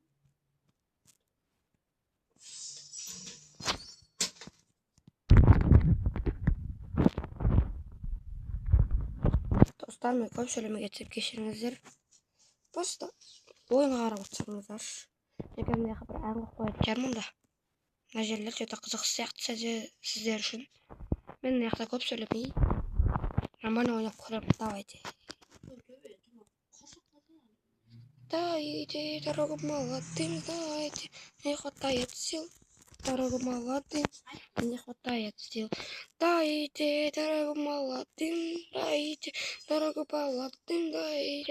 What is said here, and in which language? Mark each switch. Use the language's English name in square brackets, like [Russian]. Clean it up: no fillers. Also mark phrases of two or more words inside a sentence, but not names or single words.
[Kazakh] Достар, мен көп сөйлемей кетсем кешіріңіздер. Просто ойынға қарап отырсаңыздар. Мен кәдімгідей бір әңгіме қоятын шығармын да. Мына жерлер өте қызық сияқты сіздер үшін. Мен мына жақта көп сөйлемей нормально ойнап көремін. [Russian] Давайте. Дайте, дорогу молодым, дайте. Не хватает сил, дорогу молодым. Не хватает сил. Дайте, дорогу молодым, дайте. Дорогу молодым, дайте.